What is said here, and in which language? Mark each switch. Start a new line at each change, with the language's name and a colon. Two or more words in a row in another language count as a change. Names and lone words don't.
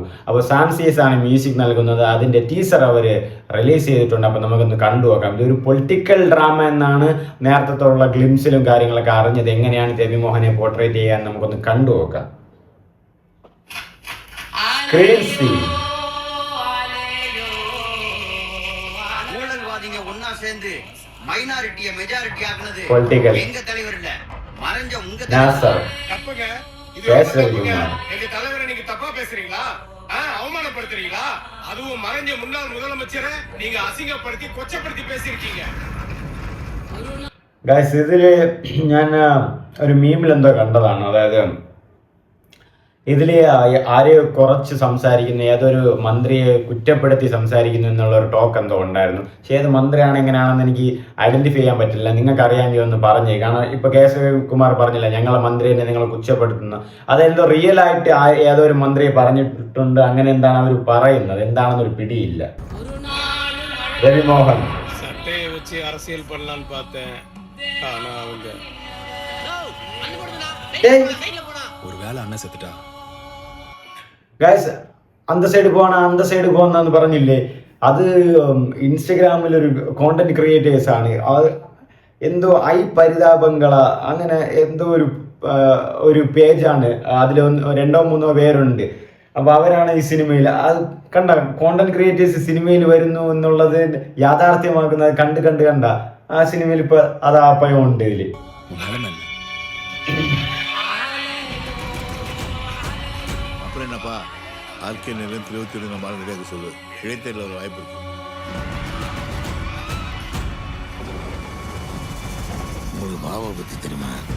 Malayalam: അപ്പോൾ സാംസിയസ് ആണ് മ്യൂസിക് നൽകുന്നത്. അതിൻ്റെ ടീസർ അവർ റിലീസ് ചെയ്തിട്ടുണ്ട്. അപ്പോൾ നമുക്കൊന്ന് കണ്ടു നോക്കാം. ഇതൊരു പൊളിറ്റിക്കൽ ഡ്രാമ എന്നാണ് നേരത്തുള്ള ഗ്ലിംസിലും കാര്യങ്ങളൊക്കെ അറിഞ്ഞത്. എങ്ങനെയാണ് രവിമോഹനെ പോർട്രേറ്റ് ചെയ്യാൻ നമുക്കൊന്ന് കണ്ടു നോക്കാം. ക്രേസി
Tamil: மைனாரிட்டியை மெஜாரிட்டி ஆக்குனது எங்க தலைவர் இல்ல, மறைஞ்ச உங்க தப்புங்க. எங்க தலைவரை நீங்க தப்பா பேசுறீங்களா, அவமானப்படுத்துறீங்களா? அதுவும் மறைஞ்ச முன்னாள் முதலமைச்சரை நீங்க அசிங்கப்படுத்தி கொச்சப்படுத்தி பேசியிருக்கீங்க.
Malayalam: ഇതില് ഞാൻ ഒരു മീമിൽ എന്തോ കണ്ടതാണ്. അതായത് ഇതിൽ ആരെയോ കുറച്ച് സംസാരിക്കുന്നു, ഏതൊരു മന്ത്രിയെ കുറ്റപ്പെടുത്തി സംസാരിക്കുന്നു എന്നുള്ള ഒരു ടോക്ക് എന്തോ ഉണ്ടായിരുന്നു. പക്ഷേ ഏത് മന്ത്രിയാണ് എങ്ങനെയാണെന്ന് എനിക്ക് ഐഡന്റിഫൈ ചെയ്യാൻ പറ്റില്ല. നിങ്ങൾക്ക് അറിയാമെങ്കിൽ ഒന്ന് പറഞ്ഞേ. കാരണം ഇപ്പൊ കേശവകുമാർ പറഞ്ഞില്ല ഞങ്ങളെ മന്ത്രിയെ നിങ്ങൾ കുറ്റപ്പെടുത്തുന്നു. അതെന്തോ റിയൽ ആയിട്ട് ഏതോ ഒരു മന്ത്രിയെ പറഞ്ഞിട്ടുണ്ട്. അങ്ങനെ എന്താണ് അവർ പറയുന്നത്, എന്താണെന്നൊരു പിടിയില്ല. രവിമോഹൻ
Tamil: சட்டையை வச்சு அரசியல் பண்ணலான்னு பார்த்தேன். ஆனா அவங்க ஒரு வேலை அண்ணன் செத்துட்டா
Malayalam: ഗൈസ്, അന്ത സൈഡ് പോകണമെന്ന് പറഞ്ഞില്ലേ? അത് ഇൻസ്റ്റഗ്രാമിൽ ഒരു കോണ്ടന്റ് ക്രിയേറ്റേഴ്സ് ആണ്. അത് എന്തോ പരിതാപങ്ങള അങ്ങനെ എന്തോ ഒരു പേജാണ്. അതിൽ 2-3 പേരുണ്ട്. അപ്പോൾ അവരാണ് ഈ സിനിമയിൽ അത് കണ്ട കോണ്ടന്റ് ക്രിയേറ്റേഴ്സ് സിനിമയിൽ വരുന്നു എന്നുള്ളത് യാഥാർത്ഥ്യമാക്കുന്നത് കണ്ട ആ സിനിമയിൽ ഇപ്പൊ അത് ആപ്പയം ഉണ്ട് ഇതില്.
Tamil: என்னப்பா ஆர்கே நிலையம் 27 நம்ம நிறைய சொல்லு இடைத்தேர்தல் ஒரு வாய்ப்பு இருக்கு. உங்களுக்கு பாபாவை பத்தி தெரியுமா?